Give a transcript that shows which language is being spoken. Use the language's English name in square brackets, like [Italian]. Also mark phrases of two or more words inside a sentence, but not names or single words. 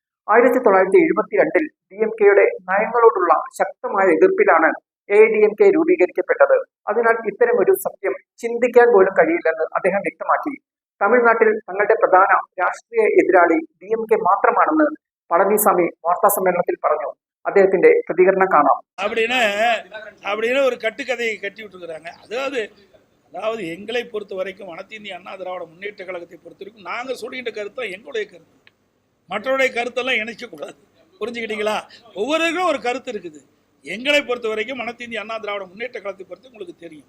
[Malayalam] 1972 DMKയുടെ നയങ്ങളോടുള്ള ശക്തമായ എതിർപ്പിലാണ് AIADMK രൂപീകരിക്കപ്പെട്ടത്. അതിനാൽ ഇത്തരമൊരു സത്യം ചിന്തിക്കാൻ പോലും കഴിയില്ലെന്ന് അദ്ദേഹം വ്യക്തമാക്കി. തമിഴ്നാട്ടിൽ തങ്ങളുടെ പ്രധാന രാഷ്ട്രീയ എതിരാളി DMK മാത്രമാണെന്ന് പളനിസ്വാമി വാർത്താ സമ്മേളനത്തിൽ പറഞ്ഞു. അദ്ദേഹത്തിന്റെ പ്രതികരണം കാണാം. [Tamil] அப்படின்னு ஒரு கட்டுக்கதையை கட்டி விட்டுருக்குறாங்க. அதாவது எங்களை பொறுத்த வரைக்கும் அனைத்து இந்திய அண்ணா திராவிட முன்னேற்ற கழகத்தை பொறுத்த வரைக்கும் நாங்கள் சொல்லிக்கிட்ட கருத்து தான் எங்களுடைய கருத்து. மற்றவருடைய கருத்தெல்லாம் இணைக்கக்கூடாது. புரிஞ்சுக்கிட்டீங்களா? ஒவ்வொருவருக்கும் ஒரு கருத்து இருக்குது. எங்களை பொறுத்த வரைக்கும் அனைத்து இந்திய அண்ணா திராவிட முன்னேற்ற கழகத்தை பொறுத்து உங்களுக்கு தெரியும்.